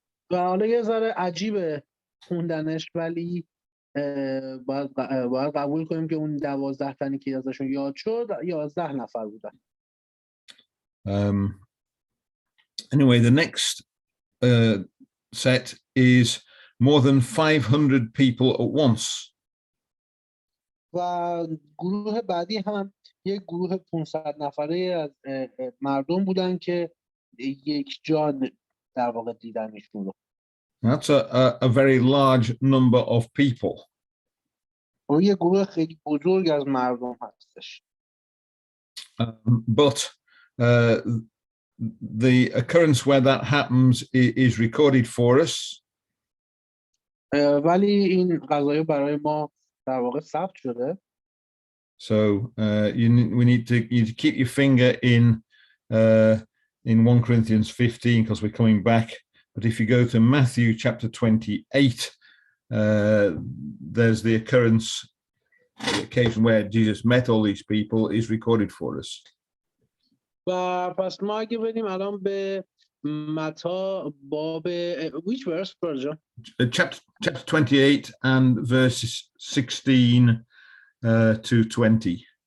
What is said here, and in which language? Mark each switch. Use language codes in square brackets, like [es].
[fa] و حالا یه ذره عجیبه خوندنش، ولی باید قبول کنیم که اون 12 تنی که ازشون یاد شد 11 نفر بودن. [en] Anyway, the next set is more than 500 people at once. [fa] و گروه بعدی هم یک گروه 500 نفره از مردم بودن که یک جا در واقع دیدنشون رو. [en] That's a very large number of people. [fa] و یک گروه خیلی بزرگ از مردم هستش. [en] But the occurrence where that happens is recorded for us. [fa] ولی این قضایه برای ما در واقع ثبت شده. [en] So we need to keep your finger in 1 Corinthians 15 because we're coming back. But if you go to Matthew chapter 28, there's the occurrence the occasion where Jesus met all these people is recorded for us. [fa] و پس ما اگه بریم الان به متی باب [en] which verse [fa] برجا؟ [en] Chapter 28 and verses 16 to 20.